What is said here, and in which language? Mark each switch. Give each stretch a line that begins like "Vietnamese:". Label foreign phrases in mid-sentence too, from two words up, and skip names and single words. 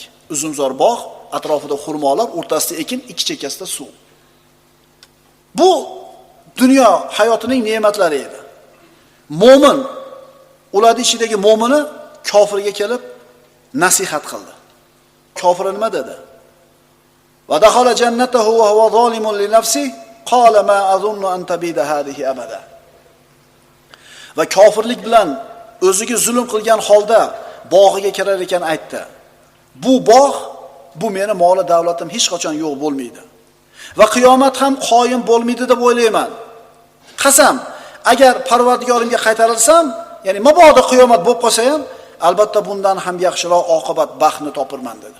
Uzbek: Uzumzor bog', atrofida xurmolar, o'rtasida ekin, ikki chekkasida suv. Bu dunyo hayotining ne'matlari edi. Mo'min ularning ichidagi mo'mini kofirga kelib nasihat qildi. Kofir nima dedi?
Arabic: ودخل جنته وهو ظالم لنفسه قال ما أظن أن تبيد هذه أبدا.
Uzbek: Va kofirlik bilan o'ziga zulm qilgan holda bog'iga kirar ekan aytdi. Bu bog' bu meni moli davlatim hech qachon yo'q bo'lmaydi. Va qiyomat ham qoyim bo'lmaydi deb o'ylayman. Qasam, agar Parvardigorimga qaytarilsam, ya'ni mabodo qiyomat bo'lib qolsa ham, albatta bundan ham yaxshiroq oqibat, baxtni topirman dedi.